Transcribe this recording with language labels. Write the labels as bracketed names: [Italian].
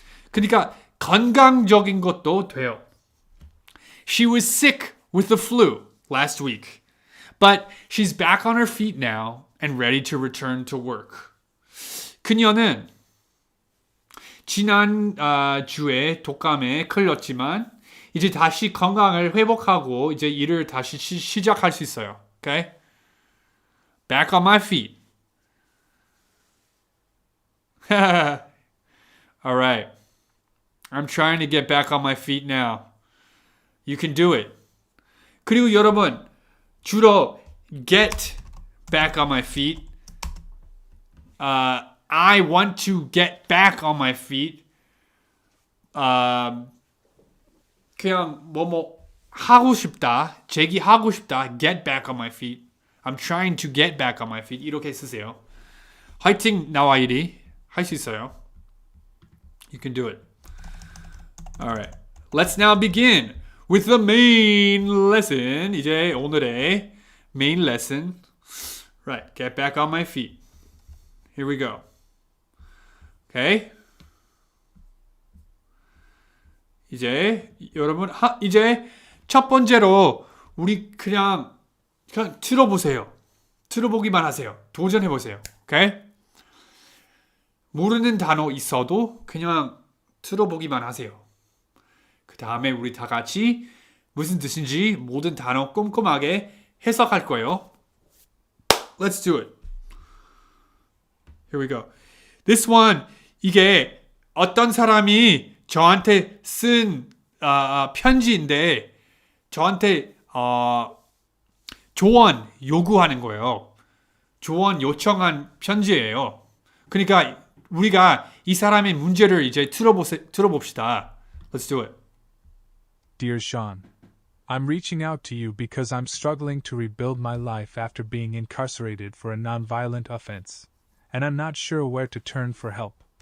[Korean] 그러니까 건강적인 것도 돼요. [English] She was sick with the flu last week, but she's back on her feet now and ready to return to work. [Korean] 그녀는 지난 주에 독감에 걸렸지만 이제 다시 건강을 회복하고 이제 일을 다시 시작할 수 있어요. [English] Okay? Back on my feet. All right. I'm trying to get back on my feet now. You can do it. [Korean] 그리고 여러분, 주로 [English] get back on my feet. I want to get back on my feet. [Korean] 그냥 하고 싶다, 제기하고 싶다. [English] Get back on my feet. I'm trying to get back on my feet. [Korean] 이렇게 쓰세요. 화이팅 나와 이리 할 수 있어요. [English] You can do it. All right. Let's now begin with the main lesson. [Korean] 이제 오늘의 [English] main lesson. Right. Get back on my feet. Here we go. Okay. [Korean] 이제 여러분 이제 첫 번째로 우리 그냥 들어보세요. 들어보기만 하세요. 도전해 보세요. Okay? 모르는 단어 있어도 그냥 들어보기만 하세요. 그 다음에 우리 다 같이 무슨 뜻인지 모든 단어 꼼꼼하게 해석할 거예요. [English] Let's do it. Here we go. This one, [Korean] 이게 어떤 사람이 저한테 쓴 편지인데 저한테 조언 요구하는 거예요. 조언 요청한 편지예요. 그러니까 우리가 이 사람의 문제를 이제 들어봅시다. [English] Let's do it. Dear Sean, I'm reaching out to you because I'm struggling to rebuild my life after being incarcerated for a nonviolent offense. And I'm not sure where to turn for help.